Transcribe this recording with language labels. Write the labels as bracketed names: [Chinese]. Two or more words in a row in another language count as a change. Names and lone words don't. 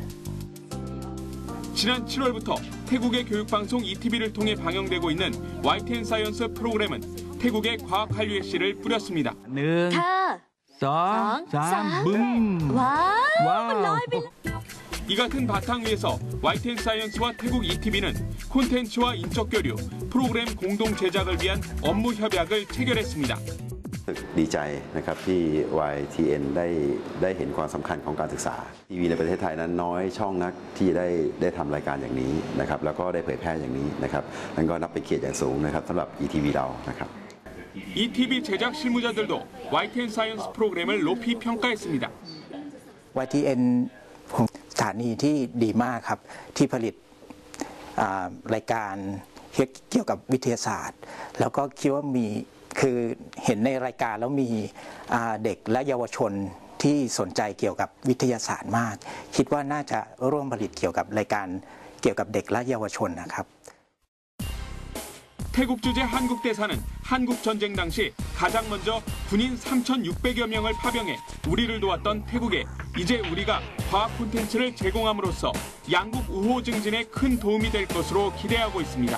[Korean] 지난 7월부터 태국의 교육방송 ETV를 통해 방영되고 있는 YTN 사이언스 프로그램은 태국의 과학 한류의 씨를 뿌렸습니다. 이 같은 바탕 위에서 YTN 사이언스와 태국 ETV는 콘텐츠와 인적 교류, 프로그램 공동 제작을 위한 업무 협약을 체결했습니다. [Thai] ดีใจนะครับที่ YTN ได้เห็นความสำคัญของการศึกษาทีวีในประเทศไทยนั้นน้อยช่องนักที่ได้ทำรายการอย่างนี้นะครับแล้วก็ได้เผยแพร่อย่างนี้นะครับนั่นก็นับเป็นเกียรติอย่างสูงนะครับสำหรับ ETV เรานะครับ [Korean] ETV 제작 실무자들도 YTN 사이언스 프로그램을 높이 평가했습니다. [Thai] YTN สถานีที่ดีมากครับที่ผลิตรายการเกี่ยวกับวิทยาศาสตร์แล้วก็คิดว่าคือเห็นในรายการแล้วมีเด็กและเยาวชนที่สนใจเกี่ยวกับวิทยาศาสตร์มากคิดว่าน่าจะร่วมผลิตเกี่ยวกับรายการเกี่ยวกับเด็กและเยาวชนนะครับ [Korean] 태국 주재 한국 대사는 한국 전쟁 당시 가장 먼저 군인 3,600여 명을 파병해 우리를 도왔던 태국에 이제 우리가 과학 콘텐츠를 제공함으로써 양국 우호 증진에 큰 도움이 될 것으로 기대하고 있습니다.